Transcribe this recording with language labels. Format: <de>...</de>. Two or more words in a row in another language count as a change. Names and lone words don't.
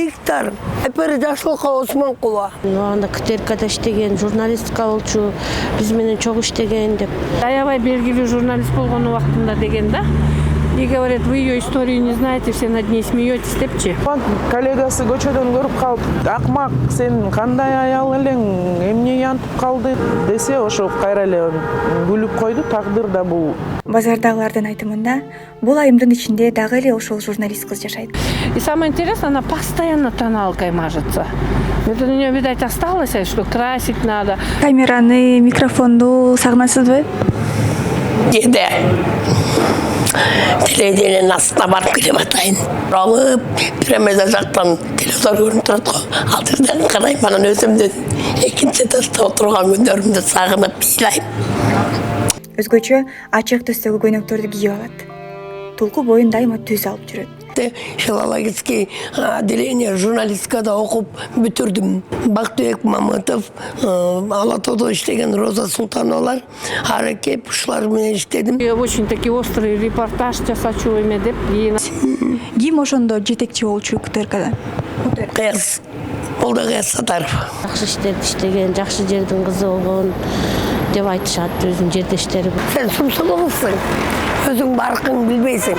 <ky>диктор Айпери Жашылкова Осмонкулова. Анда КТРКда иштеген, журналистика болчу, биз менен чогуу иштеген деп. Аябай белгилүү журналист болгон убактында деген да.</ky> <ru>И говорят, вы ее историю не знаете, все над ней смеетесь депчи.</ru> <ky>Коллегасы көчөдөн көрүп калып, акмак, сен кандай аял элең, эмне янтып калды десе, ошо кайра эле күлүп койду. Тагдыр да бул. Базардагылардын айтымында, бул айымдын ичинде дагы эле ошол журналист кыз жашайт.</ky> <ru>И самое интересное, она постоянно тоналкой мажется. Это у нее, видать, осталось, что красить надо.</ru> <ky>Камераны, микрофонду сагынасызбы? Деде. Телевидениенин астына барып келем атайын. Алып, премьер жактан телевизор көрүнүп турат го. Ал жерден карайм, анан өзүмдүн экинчи этажда отурган күндөрүмдү сагынып ыйлайм. Өзгөчө ачык түстөгү көйнөктөрдү кийип алат. Тулку боюн дайыма түз алып жүрөт.</ky> <ru>Филологический отделение</ru> <ky>журналистикада окуп бүтүрдүм. Бактыбек Мамытов, Ала Тоодо иштеген Роза Султановалар, Аракеп ушулар менен иштедим.</ky> <ru>Очень такие острый репортаж</ru> <ky>жасачу эме деп. Ким ошондо жетекчи болчу КТРКда? Кыяз. Ол да Кыяз Сатаров. Жакшы иштерди иштеген, жакшы жердин кызы болгон деп айтышат өзүнүн жердештери. Сен сумсулугусуң. Өзүң баркың билбейсиң.</ky>